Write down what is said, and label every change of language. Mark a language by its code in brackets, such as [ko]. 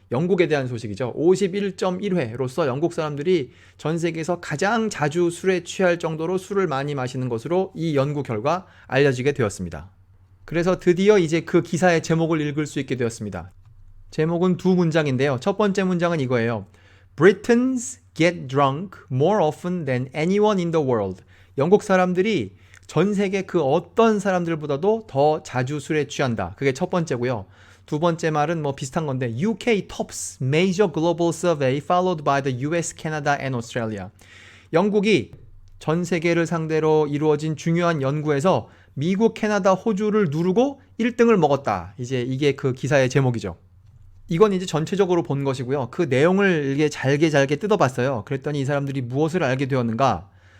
[ko] 영국에 대한 소식이죠. 51.1회로서 영국 사람들이 전 세계에서 가장 자주 술에 취할 정도로 술을 많이 마시는 것으로 이 연구 결과 알려지게 되었습니다. 그래서 드디어 이제 그 기사의 제목을 읽을 수 있게 되었습니다. 제목은 두 문장인데요. 첫 번째 문장은 이거예요. [en] Britons get drunk more often than anyone in the world. [ko] 영국 사람들이 전 세계 그 어떤 사람들보다도 더 자주 술에 취한다. 그게 첫 번째고요. 두 번째 말은 뭐 비슷한 건데 [en] UK tops major global survey followed by the US, Canada and Australia. [ko] 영국이 전 세계를 상대로 이루어진 중요한 연구에서 미국, 캐나다, 호주를 누르고 1등을 먹었다. 이제 이게 그 기사의 제목이죠. 이건 이제 전체적으로 본 것이고요. 그 내용을 이게 잘게 뜯어봤어요. 그랬더니 이 사람들이 무엇을 알게 되었는가?